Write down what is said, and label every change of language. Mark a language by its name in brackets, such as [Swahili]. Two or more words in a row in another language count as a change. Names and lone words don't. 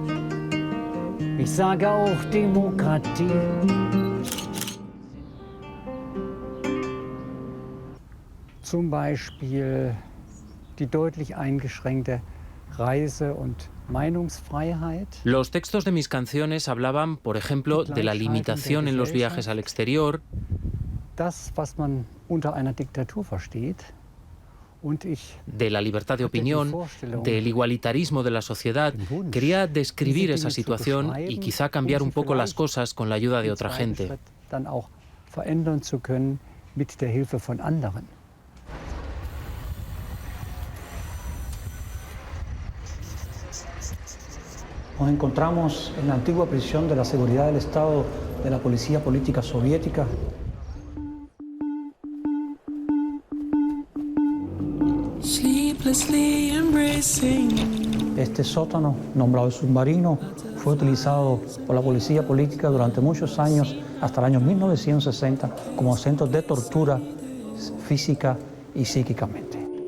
[German] Ich sage auch Demokratie. Zum Beispiel die deutlich eingeschränkte Reise- und Meinungsfreiheit. [Spanish] Los textos de mis canciones hablaban, por ejemplo, de la limitación en los viajes al exterior. [German] Das, was man unter einer Diktatur versteht. [Spanish] De la libertad de opinión, del igualitarismo de la sociedad. Quería describir esa situación y quizá cambiar un poco las cosas con la ayuda de otra gente. [German] Dann auch verändern zu können mit der Hilfe von anderen. [Spanish] Nos encontramos en la antigua prisión de la Seguridad del Estado de la Policía Política Soviética. Este sótano, nombrado el submarino, fue utilizado por la policía política durante muchos años, hasta el año 1960, como centro de tortura física y psíquicamente.